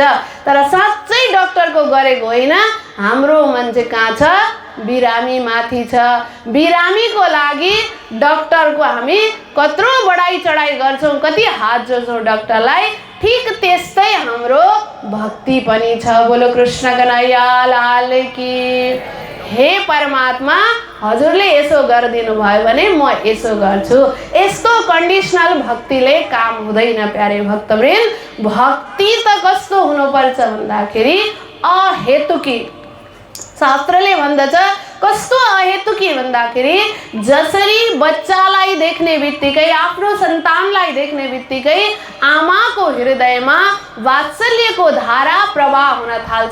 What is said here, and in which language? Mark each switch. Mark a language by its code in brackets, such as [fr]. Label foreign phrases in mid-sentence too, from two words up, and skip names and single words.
[ne] तर साँच्चै डाक्टरको गरेको होइन, हाम्रो मन चाहिँ कहाँ छ, बिरामी माथि छ। बिरामीको लागि डाक्टरको हामी कत्रो बढाइ चढाइ गर्छौँ, कति हात जोड्छौँ डाक्टरलाई, ठीक त्यस्तै हाम्रो भक्ति पनि छ। [hi] बोलो कृष्ण कन्हैया लाल की। [ne] हे परमात्मा, हजुरले यसो गरिदिनु भयो भने म यसो गर्छु। यस्तो कन्डिसनल भक्तिले काम हुँदैन प्यारे भक्तवृन्द। भक्ति त कस्तो हुनुपर्छ भन्दाखेरि अहेतुकी। शास्त्रले भन्दछ कस्तो अहेतुकी भन्दाखेरि जसरी बच्चालाई देख्ने बित्तिकै, आफ्नो सन्तानलाई देख्ने बित्तिकै आमाको हृदयमा वात्सल्यको धारा प्रवाह हुन थाल्छ।